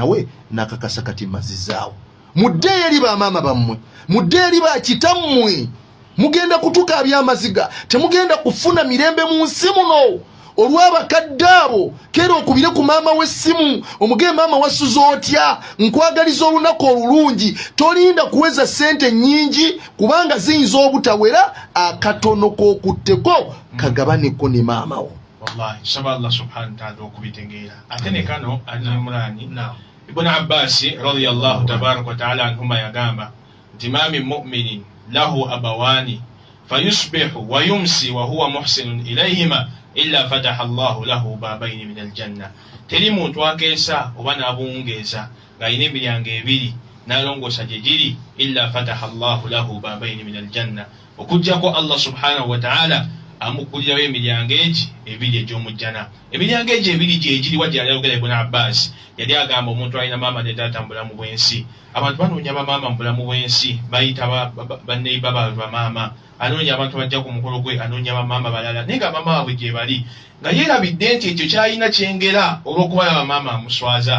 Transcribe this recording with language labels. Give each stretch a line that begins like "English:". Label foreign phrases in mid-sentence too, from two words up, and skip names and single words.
Ganda: we n'akakasa kati mazizaawo mudde eri bamaama bammwe mudde eri bakitammwe mugenda kutukaabya amaziga temugenda kufuna mirembe mu nsi muno olw'abakadde abo kera okubire ku maama w'essimu omugee maama wasuza otya nkwagaliza olunaku olulungi tolinda kuweza sente nnyingi kubanga ziyinza obutawera akatono k'okutteko kagabaneko ne maama wo.
Arabic: Wallahi saba Allah سبحانه وتعالى
Ganda: okubitegeera ate ne kano
Arabic: Imran Ibn Abbas رضي الله تبارك وتعالى عنهما
Ganda: yagamba nti
Arabic: ما من مؤمن له أبوان فيصبح ويمسي وهو محسن إليهما إلا فتح الله له بابين من الجنة.
Ganda: Teri muntu akeesa oba n'abungeeza ng'alina emiryango ebiri n'alongoosa gye giri
Arabic: إلا فتح الله له بابين من الجنة
Ganda: okuggyako Allah
Arabic: سبحانه وتعالى
Ganda: amukulirawo emiryango egi ebiri egy'omujjana. Emiryango egi ebiri gye giriwa gye yayogera Ibn Abbas yali agamba omuntu alina maama ne taata mu bulamu bw'ensi. Abantu banoonya bamaama mu bulamu bw'ensi bayita banneiba bamaama anoonya abantu bajja ku mukolo gwe anoonya bamaama balala naye nga maama waabwe gye bali nga yeerabidde nti ekyo kyalina kyengera olw'okuba bamaama amuswaza.